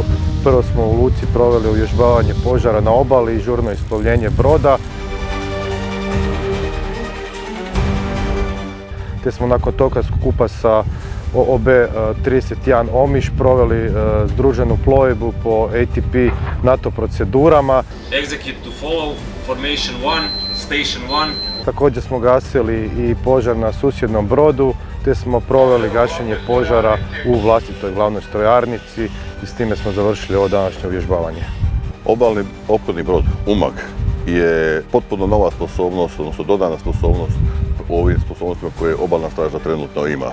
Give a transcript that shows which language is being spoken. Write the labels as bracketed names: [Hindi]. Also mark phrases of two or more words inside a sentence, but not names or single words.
[Croatian] Prvo smo u luci proveli uvježbavanje požara na obali i žurno isplovljenje broda. Te smo nakon toga skupa sa OB 31 Omiš proveli združenu plovidbu po ATP NATO procedurama. [English] Execute to follow, formation 1, station 1. [Croatian] Također smo gasili i požar na susjednom brodu, te smo proveli gašenje požara u vlastitoj glavnoj strojarnici i s time smo završili ovo današnje uvježbavanje. Obalni ophodni brod Umag je potpuno nova sposobnost, odnosno dodana sposobnost u ovim sposobnostima koje obalna straža trenutno ima.